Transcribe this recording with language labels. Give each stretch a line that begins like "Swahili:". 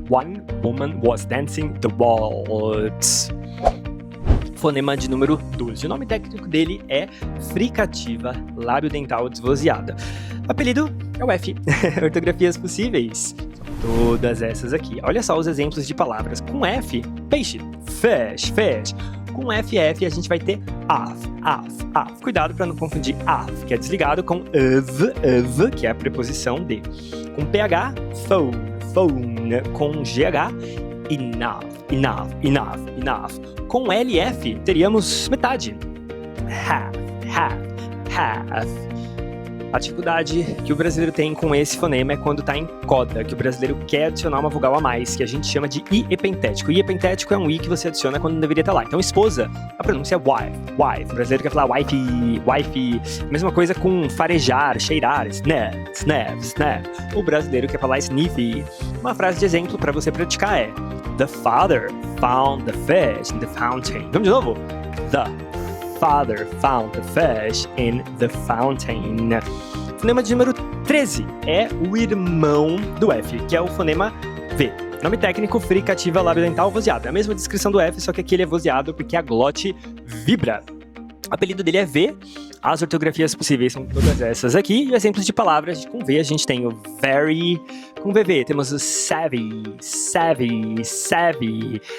English: One woman was dancing the waltz.
Portuguese: Fonema de número 12. O nome técnico dele é fricativa lábio dental desvozeada. Apelido é o F. Ortografias possíveis: são todas essas aqui. Olha só os exemplos de palavras. Com F, peixe, fish, fish. Com FF a gente vai ter af, af, af. Cuidado para não confundir af, que é desligado, com of, que é a preposição de. Com PH, phone, phone. Com GH, enough, enough, enough, enough. Com LF teríamos metade. Half, half, half. A dificuldade que o brasileiro tem com esse fonema é quando está em coda, que o brasileiro quer adicionar uma vogal a mais, que a gente chama de I epentético. I epentético é um I que você adiciona quando não deveria estar lá. Então, esposa, a pronúncia é wife, wife. O brasileiro quer falar wife, wife. Mesma coisa com farejar, cheirar, snap, snap, snap. O brasileiro quer falar sniffy. Uma frase de exemplo para você praticar é:
English: The father found the fish in the fountain.
Portuguese: Vamos de novo.
English: The father found the fish in the fountain.
Portuguese: Fonema de número 13 é o irmão do F, que é o fonema V. Nome técnico: fricativa lábio dental vozeado. É a mesma descrição do F, só que aqui ele é vozeado porque a glote vibra. O apelido dele é V. As ortografias possíveis são todas essas aqui. E exemplos de palavras com V, a gente tem o very, com VV, temos o savvy, savvy, savvy.